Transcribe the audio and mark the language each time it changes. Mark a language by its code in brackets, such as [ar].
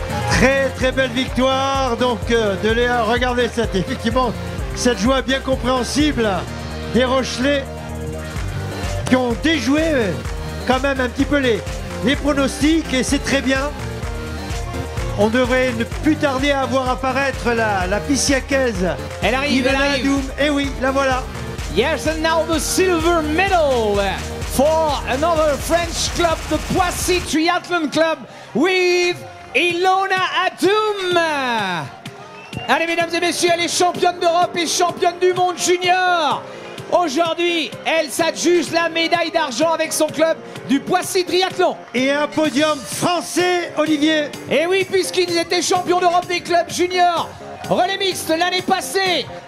[fr] Très très belle victoire donc de Léa. Regardez effectivement cette joie bien compréhensible des Rochelais qui ont déjoué quand même un petit peu les pronostics, et c'est très bien. On devrait ne plus tarder à voir apparaître la Pissiacaise. Elle arrive, elle arrive. Et oui, la voilà. [en] Yes, and now the silver medal for another French club, the Poissy Triathlon Club, with Ilona Adoum. [fr] Allez, mesdames et messieurs, elle est championne d'Europe et championne du monde junior. Aujourd'hui, elle s'adjuge la médaille d'argent avec son club du Poissy Triathlon. Et un podium français, Olivier. Et oui, puisqu'ils étaient champions d'Europe des clubs juniors relais mixte l'année passée.